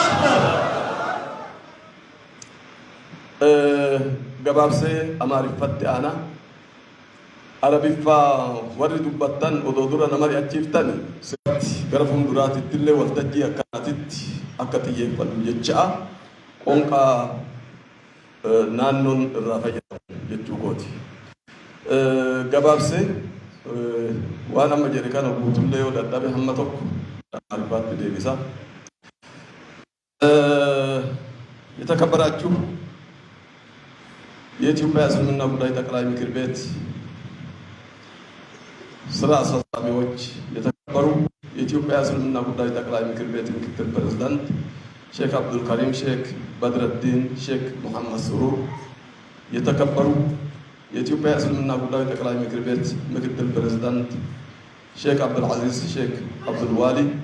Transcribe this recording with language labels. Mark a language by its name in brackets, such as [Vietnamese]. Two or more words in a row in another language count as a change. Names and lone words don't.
[Oromo] gabaabsee amaariffatti ana arabiffaa warri dubbattan odoo dura nama ri'achiiftan sirratti gara fuulduraatitti illee waltajjii akkanaatitti akka xiyyeeffannu jecha qonqaa naannoon irraa fayyadamu jechuu kooti gabaabsee waan amma jedhe kana guutullee yoo dadhabe hamma tokko albaatti deebisa [Amharic] የተከበራችሁ የኢትዮጵያ እስልምና ጉዳይ ጠቅላይ ምክር ቤት ስራ አስፈጻሚዎች፣ የተከበሩ የኢትዮጵያ እስልምና ጉዳይ ጠቅላይ ምክር ቤት ምክትል ፕሬዝዳንት ሼክ አብዱል ከሪም ሼክ በድረዲን ሼክ መሐመድ ሱሩር፣ የተከበሩ የኢትዮጵያ እስልምና ጉዳይ ጠቅላይ ምክር ቤት ምክትል ፕሬዝዳንት ሼክ አብዱል አዚዝ ሼክ አብዱል ዋሊ፣